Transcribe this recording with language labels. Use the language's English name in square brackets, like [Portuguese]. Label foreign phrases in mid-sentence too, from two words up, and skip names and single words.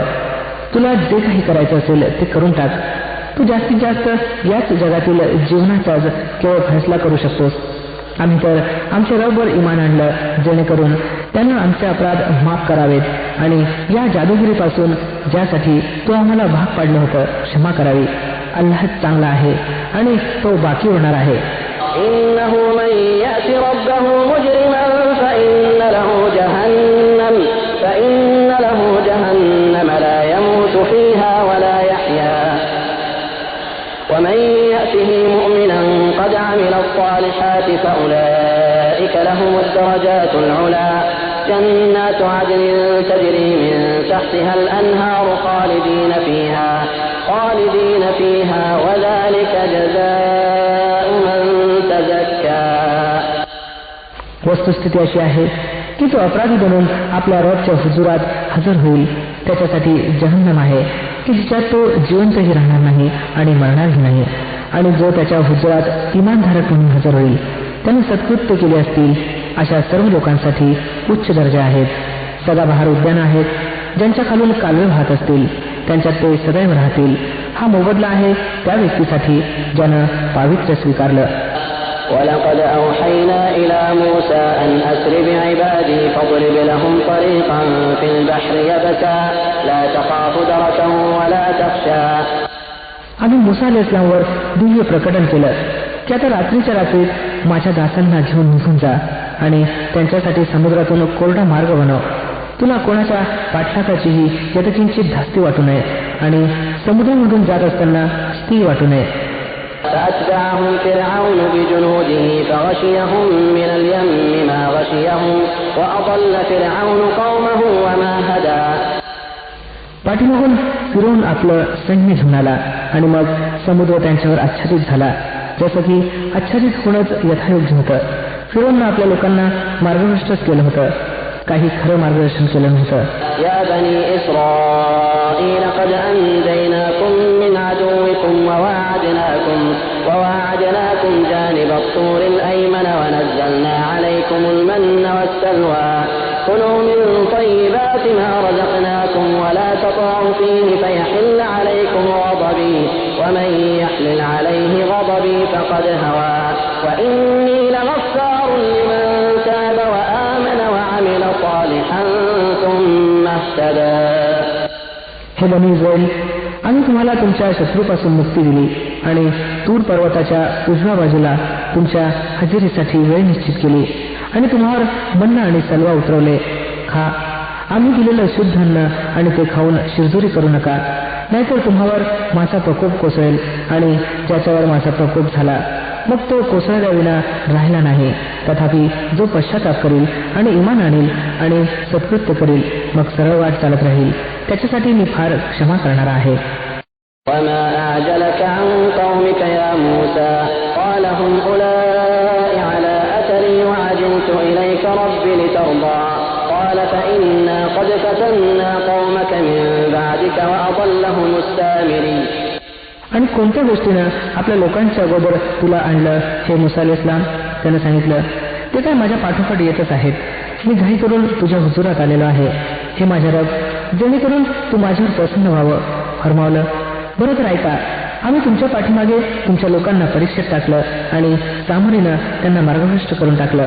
[Marathi] तुला जे काही करायचं असेल ते करून टाक. तू जास्तीत जास्त याच जगातील जीवनाचाच केवळ फैसला करू शकतोस. आम्ही तर आमच्या रबवर इमान आणलं जेणेकरून त्यानं आमचे अपराध माफ करावेत आणि या जादूगिरीपासून ज्यासाठी तू आम्हाला भाग पाडलं होतं क्षमा करावी. अल्लाह चांगला आहे आणि तो बाकी होणार आहे. [Arabic] ومن يأته مؤمنا قد عمل الصالحات فأولئك لهم الدرجات العلى جنات عدن تجري من تحتها الأنهار خالدين فيها وذلك جزاء من تزكى. [Marathi] वस्तुस्थिती अशी आहे की तो अपराधी बनून आपल्या रबच्या हुजुरात हजर होईल. त्याच्यासाठी जहन्नम आहे की जिच्यात तो जिवंतही राहणार नाही आणि मरणारही नाही. आणि जो त्याच्या हुजुरात इमानधारक म्हणून हजर होईल त्याने सत्कृत्य केले असतील अशा सर्व लोकांसाठी उच्च दर्जा आहेत. सदाबहार उद्यानं आहेत ज्यांच्या खालून कालवे वाहत असतील, त्यांच्यात ते सदैव राहतील. हा मोबदला आहे त्या व्यक्तीसाठी ज्यानं पावित्र्य स्वीकारलं. [Arabic] ولقد أوحينا إلى موسى أن أسر بعبادي فاضرب لهم طريقا في البحر يبسا لا تخاف دركا ولا تخشى. [Marathi] आम्ही मूसा अलैहिस्सलामवर दिव्य प्रकटन केलं की आता रात्रीच्या रात्रीत माझ्या दासांना घेऊन निघून जा आणि त्यांच्यासाठी समुद्रातून कोरडा मार्ग बनव. तुला कोणाच्या पाठलागाचीही यथकिंचित धास्ती वाटू नये आणि समुद्रामधून जात असताना स्थिर वाटू नये. [Arabic] فأتبعهم فرعون بجنوده فغشيهم من اليم ما غشيهم وأضل فرعون قومه وما هدى. [Marathi] पाठीमागून फिरवून आपलं सैन्य घेऊन आला आणि मग समुद्र त्यांच्यावर आच्छादित झाला जसं की आच्छादित होणंच यथायोग्य होतं. फिरवून आपल्या लोकांना मार्गभ्रष्टच केलं होतं, काही खरं मार्गदर्शन केलं नव्हतं. [Arabic] يا بني إسرائيل قد أنجيناكم من عدوكم وواعدناكم جانب الطور الأيمن ونزلنا عليكم المن والسلوى كلوا من طيبات ما رزقناكم ولا تطغوا فيه فيحل عليكم غضبي ومن يحلل عليه غضبي فقد هوى وإني لغفار لمن تاب وآمن وعمل صالحا ثم اهتدى. [Marathi] हे बनी इस्राईल, आम्ही तुम्हाला तुमच्या शत्रूपासून मुक्ती दिली आणि तूर पर्वताच्या उजव्या बाजूला तुमच्या हजेरीसाठी वेळ निश्चित केली आणि तुम्हावर मन्ना आणि सलवा उतरवले. खा, आम्ही दिलेलं शुद्ध अन्न आणि ते खाऊन शिरजोरी करू नका, नाहीतर तुम्हावर माझा प्रकोप कोसळेल आणि ज्याच्यावर माझा प्रकोप झाला मग तो कोसळल्याविना राहिला नाही. तथापि जो पश्चाताप करील आणि इमान आणील आणि सत्कृत्य करील मग सरळ वाट चालत राहील, त्याच्यासाठी मी फार क्षमा करणारा आहे. [Arabic] وما أعجلك عن قومك يا موسى قال هم أولئك على أثري وعجلت إليك رب لترضى قال فإنا قد فتنا قومك من بعدك وأضلهم السامري. [Marathi] आणि कोणत्या गोष्टीनं आपल्या लोकांच्या अगोदर तुला आणलं हे मुसा अलैहिस्सलाम? त्यानं सांगितलं, ते काय माझ्या पाठोपाठ येतच आहेत. मी घाई करून तुझ्या हुजुरात आलेलो आहे हे माझ्या रब, जेणेकरून तू माझ्यावर प्रसन्न व्हावं. फरमावलं, बरं तर ऐका, आम्ही तुमच्या पाठीमागे तुमच्या लोकांना परीक्षेत टाकलं आणि सामोरीनं त्यांना मार्गभ्रष्ट करून टाकलं.